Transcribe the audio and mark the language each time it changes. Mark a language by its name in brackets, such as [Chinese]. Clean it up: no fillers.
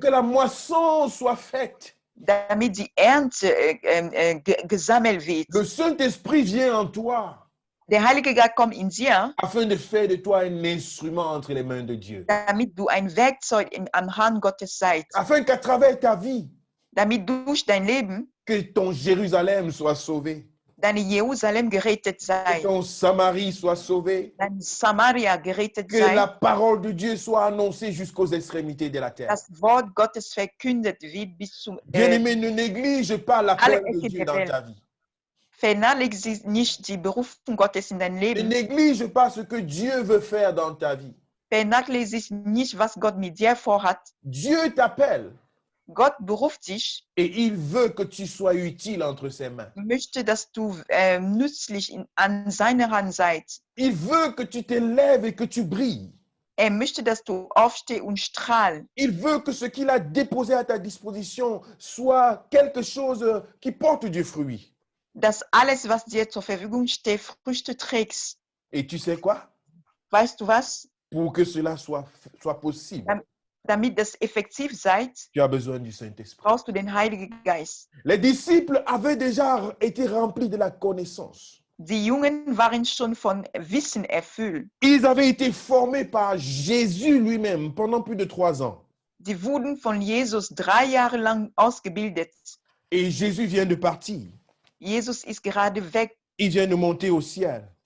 [French] que la moisson soit faite. [German] damit die Ernte gesammelt wird. [French] Le Saint-Esprit vient en toi [German] Der Heilige Geist kommt in dir, [French] afin de faire de toi un instrument entre les mains de Dieu. [German] damit du ein Werkzeug am Hand Gottes seid, [French] Afin qu'à travers ta vie, [German] damit durch dein Leben [French] que ton Jérusalem soit sauvé, [German] deine Jerusalem gerettet [French] que [German] sei, [French] ton Samarie soit sauvé, [German] dein Samaria gerettet [French] que la [German] sei, [French] parole de Dieu soit annoncée jusqu'aux extrémités de la terre. [German] das Wort Gottes verkündet wird bis zum [French] Bien-aimé, ne néglige pas l'appel de Dieu dans ta vie. [German] vernachlässige nicht die Berufung Gottes in dein [French] Ne [German] Leben. [French] néglige pas ce que Dieu veut faire dans ta vie. [German] Vernachlässige nicht, was Gott mit dir vorhat. [French] Dieu t'appelle [German] Gott beruft dich, [French] et il veut que tu sois utile entre ses mains. [German] möchte, dass du nützlich an seiner Hand seid. [French] Il veut que tu te lèves et que tu brilles. [German] Möchte, dass du aufstehst und strahlst. [French] Il veut que ce qu'il a déposé à ta disposition soit quelque chose qui porte du fruit. [German] Dass alles, was dir zur Verfügung steht, Früchte trägst. [French] Et tu sais quoi? [German] Weißt du was? [French] Pour que cela soit possible, [German] Damit das effektiv seid, [French] tu as besoin du Saint-Esprit. [German] brauchst du den Heiligen Geist. [French] Les disciples avaient déjà été remplis de la connaissance. [German] Die Jungen waren schon von Wissen erfüllt. [French] Ils avaient été formés par Jésus lui-même pendant plus de 3 ans. [German] Die wurden von Jesus 3 Jahre lang ausgebildet. [French] Et Jésus vient de partir. [German] Jesus ist gerade weg. [French] Il vient de monter au ciel.